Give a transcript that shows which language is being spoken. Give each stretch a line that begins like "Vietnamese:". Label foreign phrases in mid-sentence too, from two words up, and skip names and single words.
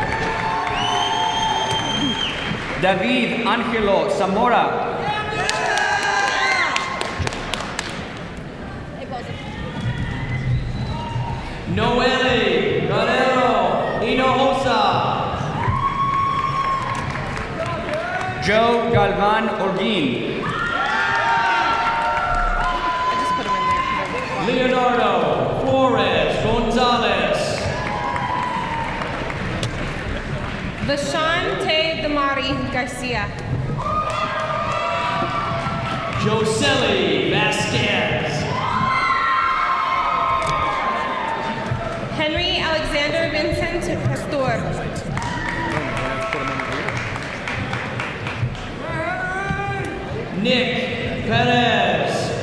Spanish: David Angelo Zamora. Noelle Guerrero Hinojosa. Joe Galvan Orguin. Leonardo Flores Gonzalez. Vashante Damari Garcia. Josely Vasquez. Henry Alexander Vincent Pastor. Nick Perez.